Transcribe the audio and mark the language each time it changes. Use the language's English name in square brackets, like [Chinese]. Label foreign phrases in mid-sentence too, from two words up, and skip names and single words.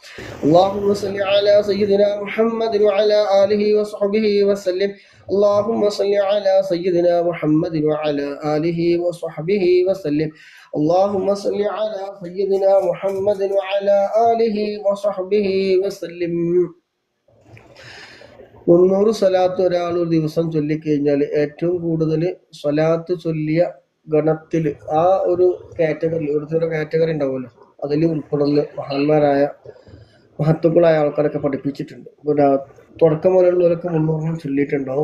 [Arabic] اللهم صل على سيدنا محمد وعلى آله وصحبه وسلم. اللهم صل على سيدنا محمد وعلى آله وصحبه وسلم. اللهم صل على سيدنا محمد وعلى آله وصحبه وسلم. [Malayalam] 300 സ്വലാത്ത് ഒരാൾ ഒരു ദിവസം ചൊല്ലിക്കഴിഞ്ഞാൽ ഏറ്റവും കൂടുതൽ സ്വലാത്ത് ചൊല്ലിയ ഗണത്തിൽ ആ ഒരു കാറ്റഗറി, ഒരു കാറ്റഗറി ഉണ്ടാവുമല്ലോ, അതിൽ ഉൾപ്പെടുന്ന മഹാന്മാരായ മഹത്തുക്കളായ ആൾക്കാരൊക്കെ പഠിപ്പിച്ചിട്ടുണ്ട്. തുടക്കം മുതലുള്ളവരൊക്കെ 300 ചൊല്ലിയിട്ടുണ്ടാവും.